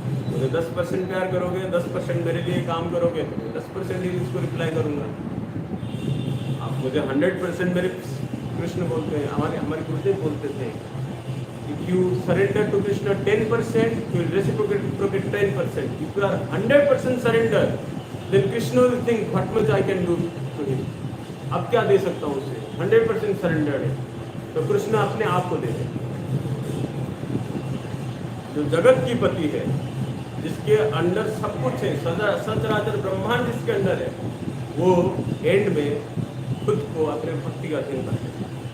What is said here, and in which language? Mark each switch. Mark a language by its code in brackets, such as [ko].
[hi] मुझे 10% प्यार करोगे, 10% मेरे लिए काम करोगे, तो मैं 10% ही इसको रिप्लाई करूंगा। आप मुझे 100% मेरे कृष्ण बोलते हैं, हमारे गुरुदेव बोलते थे, [en] if you surrender to Krishna 10%, you will reciprocate 10%. If you are 100% surrender, then Krishna will think what much I can do to him. [hi] अब क्या दे सकता हूँ उसे? 100% सरेंडर्ड है, तो कृष्ण अपने आप को दे दे। जो जगत की पति है, जिसके अंदर सब कुछ है, सचराचर ब्रह्मांड जिसके अंदर है, वो एंड में खुद को अपने भक्ति का अधीन कर देता है।